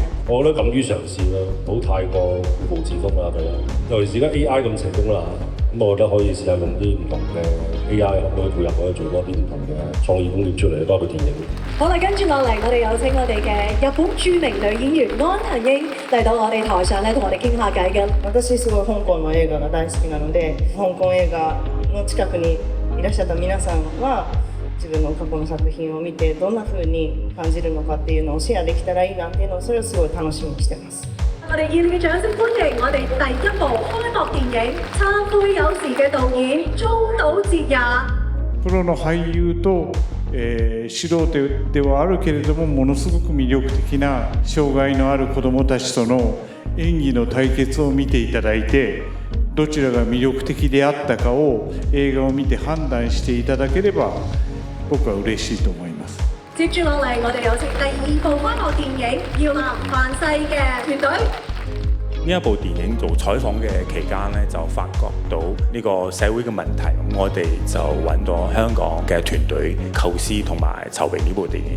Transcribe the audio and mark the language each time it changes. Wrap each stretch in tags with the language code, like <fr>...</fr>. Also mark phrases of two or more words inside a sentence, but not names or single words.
<yue>我覺得敢於嘗試啦，唔好太過固步自封啦，係啦。尤其是而家 AI 咁成功啦，咁我覺得可以試下用啲唔同嘅 AI 可以配合，可以做多啲唔同嘅創意工業出嚟，包括電影。好啦，跟住落嚟，我哋有請我哋嘅日本著名女演員安藤櫻嚟到我哋台上咧，同我哋傾下偈嘅。</yue> <ja>私すごい香港の映画が大好きなので、香港映画の近くにいらっしゃった皆さんは自分の過去の作品を見てどんな風に感じるのかっていうのをシェアできたらいいなっていうのをそれをすごい楽しみにしてます。</ja> <yue>我哋熱烈嘅掌聲歡迎我哋第一部開幕電影《懺悔有時》嘅導演中島哲也。</yue> <ja>プロの俳優と、素人ではあるけれどもものすごく魅力的な障害のある子どもたちとの演技の対決を見ていただいて、どちらが魅力的であったかを映畫を見て判断していただければ僕は嬉しいと思います。</ja> <yue>接住落嚟，我哋有請第2部開幕電影《耀南凡世》嘅團隊。呢一部電影做採訪嘅期間咧，就發覺到呢個社會嘅問題，咁我哋就揾咗香港嘅團隊構思同埋籌備呢部電影。</yue>